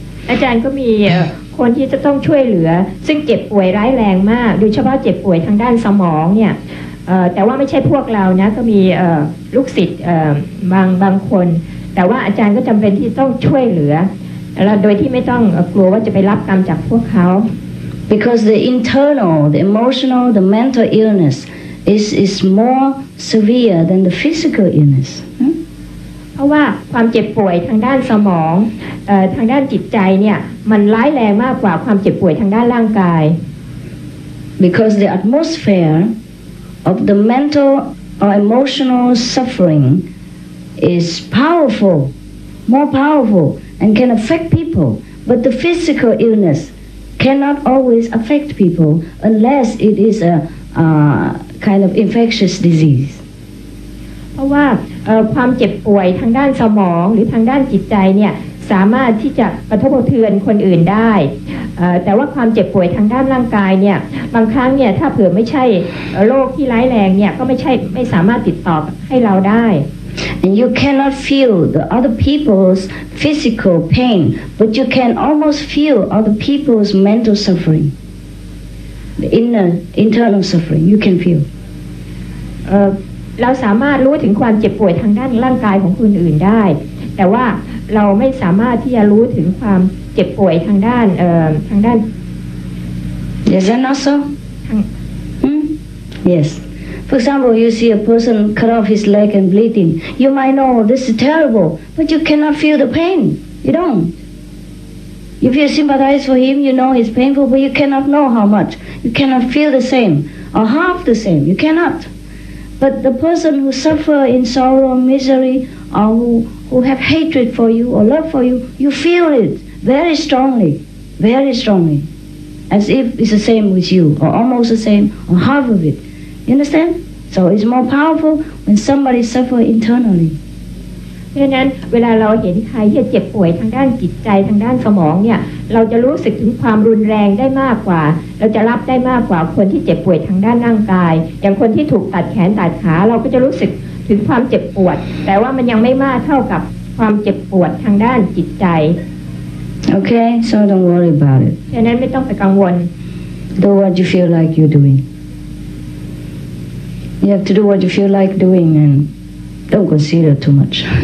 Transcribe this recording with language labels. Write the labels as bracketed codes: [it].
[th] อาจารย์ก็มีคนที่จะต้องช่วยเหลือซึ่งเจ็บป่วยร้ายแรงมากโดยเฉพาะเจ็บป่วยทางด้านสมองเนี่ยแต่ว่าไม่ใช่พวกเรานะก็มีลูกศิษย์บางคนแต่ว่าอาจารย์ก็จำเป็นที่ต้องช่วยเหลือแล้วโดยที่ไม่ต้องกลัวว่าจะไปรับกรรมจากพวกเขา [en] Because the internal, the emotional, the mental illness is more severe than the physical illness. [th] เพราะว่าความเจ็บป่วยทางด้านสมองทางด้านจิตใจเนี่ยมันร้ายแรงมากกว่าความเจ็บป่วยทางด้านร่างกาย [en] Because the atmosphere of the mental or emotional suffering is powerful, more powerful, and can affect people. But the physical illness cannot always affect people unless it is a kind of infectious disease. [th] เพราะว่าความเจ็บป่วยทางด้านสมองหรือทางด้านจิตใจเนี่ยสามารถที่จะกระทบกระเทือนคนอื่นได้แต่ว่าความเจ็บป่วยทางด้านร่างกายเนี่ยบางครั้งเนี่ยถ้าเผื่อไม่ใช่โรคที่ร้ายแรงเนี่ยก็ไม่สามารถติดต่อให้เราได้ [en] And you cannot feel the other people's physical pain, but you can almost feel other people's mental suffering, the internal suffering. You can feel. [th] เราสามารถรู้ถึงความเจ็บป่วยทางด้านร่างกายของคนอื่นได้แต่ว่าเราไม่สามารถที่จะรู้ถึงความเจ็บป่วยทางด้าน [en] Is that not so? Yes. For example, you see a person cut off his leg and bleeding. You might know this is terrible, but you cannot feel the pain. You don't. If you sympathize for him, you know it's painful, but you cannot know how much. You cannot feel the same or half the same. You cannot. But the person who suffer in sorrow, misery, or who have hatred for you or love for you, you feel it very strongly, as if it's the same with you, or almost the same, or half of it. You understand? So it's more powerful when somebody suffers internally. [th] เพราะฉะนั้นเวลาเราเห็นใครที่เจ็บป่วยทางด้านจิตใจทางด้านสมองเนี่ยเราจะรู้สึกถึงความรุนแรงได้มากกว่าเราจะรับได้มากกว่าคนที่เจ็บป่วยทางด้านร่างกายอย่างคนที่ถูกตัดแขนตัดขาเราก็จะรู้สึกถึงความเจ็บปวดแต่ว่ามันยังไม่มากเท่ากับความเจ็บปวดทางด้านจิตใจ [en] Okay, so don't worry about it. [th] ฉะนั้นไม่ต้องไปกังวล [en] Do what you feel like you're doing. You have to do what you feel like doing and don't consider too much.